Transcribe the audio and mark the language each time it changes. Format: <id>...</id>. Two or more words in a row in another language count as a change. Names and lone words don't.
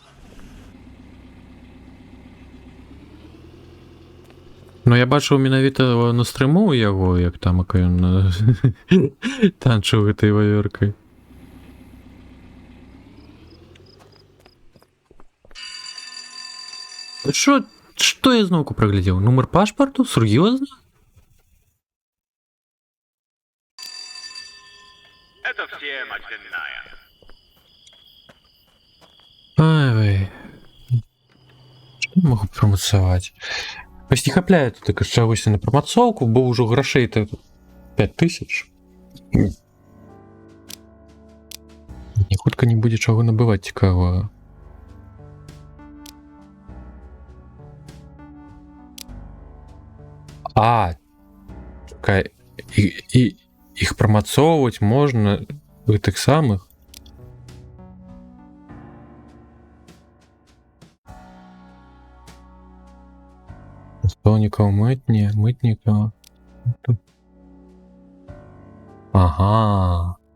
<be>Ну, я бачыў менавіта на стрыму яго, як там ён танчыў гэтай ваёркай. Што я зноўку праглядзеў? Нумар пашпарту? Сур'ёзна?</be> <ru>Это всем очередная.</ru> <be>Ай, што я магу прамацаваць? Вось не хапляе тут так чагось на прамацоўку, бо ўжо грашэй-то 5000. Не хутка не будзе чаго набываць цікавага. А, чакай, і іх прамацоўваць можна гэтых самых. Настаўнікаў мытнікаў. Ага.</be>